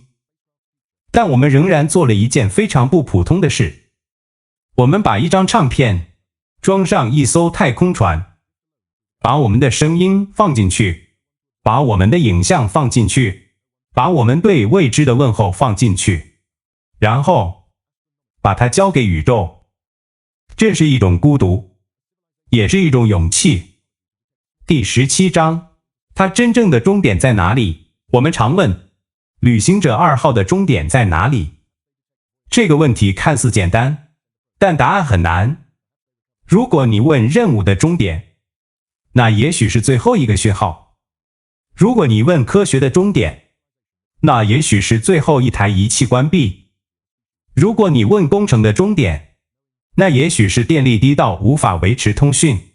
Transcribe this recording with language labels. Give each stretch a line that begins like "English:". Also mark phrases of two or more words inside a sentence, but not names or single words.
Chinese: 但我們仍然做了一件非常不普通的事，我們把一張唱片裝上一艘太空船，把我們的聲音放進去，把我們的影像放進去，把我們對未知的問候放進去，然後把它交給宇宙。這是一種孤獨，也是一種勇氣。第17章，它真正的終點在哪裡？我們常問，旅行者2號的終點在哪裡？這個問題看似簡單，但答案很難。如果你問任務的終點，那也許是最後一個訊號；如果你問科學的終點，那也許是最後一台儀器關閉；如果你問工程的終點，那也許是電力低到無法維持通訊。